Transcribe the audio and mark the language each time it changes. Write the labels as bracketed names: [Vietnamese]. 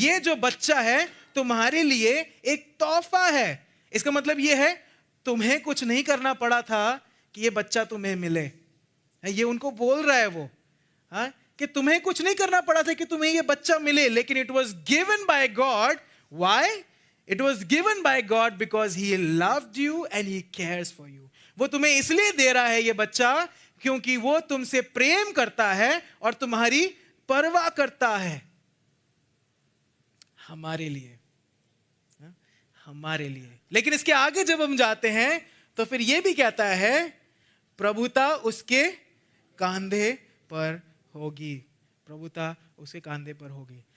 [Hindi] ये जो बच्चा है तुम्हारे लिए एक तोहफा है। इसका मतलब ये है तुम्हें कुछ नहीं करना पड़ा था कि ये बच्चा तुम्हें मिले। ये उनको बोल रहा है वो, हाँ, कि तुम्हें कुछ नहीं करना पड़ा था कि तुम्हें ये बच्चा मिले, लेकिन [English] It was given by God. Why? It was given by God because He loved you and He cares for you. [Hindi] वो तुम्हें इसलिए दे रहा है ये बच्चा क्योंकि वो तुमसे प्रेम करता है और तुम्हारी परवाह करता है। हमारे लिए, हमारे लिए। लेकिन इसके आगे जब हम जाते हैं तो फिर ये भी कहता है प्रभुता उसके कांधे पर होगी, प्रभुता उसके कांधे पर होगी।